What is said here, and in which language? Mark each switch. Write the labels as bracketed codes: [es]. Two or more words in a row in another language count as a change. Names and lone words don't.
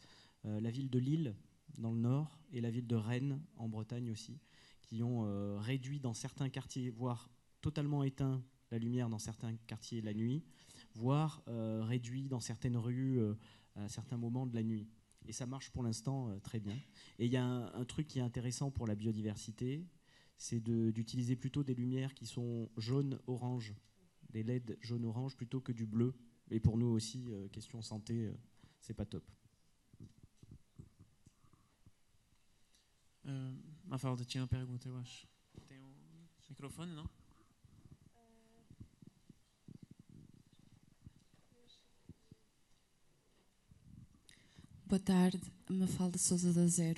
[fr] La ville de Lille, dans le nord, et la ville de Rennes, en Bretagne aussi, qui ont réduit dans certains quartiers, voire totalement éteint la lumière dans certains quartiers la nuit, voire réduit dans certaines rues à certains moments de la nuit. Et ça marche pour l'instant très bien. Et il y a un truc qui est intéressant pour la biodiversité, c'est d'utiliser plutôt des lumières qui sont jaune-orange, des LED jaune-orange plutôt que du bleu. Et pour nous aussi, question santé, c'est pas top. [pt] Mafalda tinha uma pergunta, eu acho. Tem microfone, não? Boa tarde, Mafalda Sousa da Zero.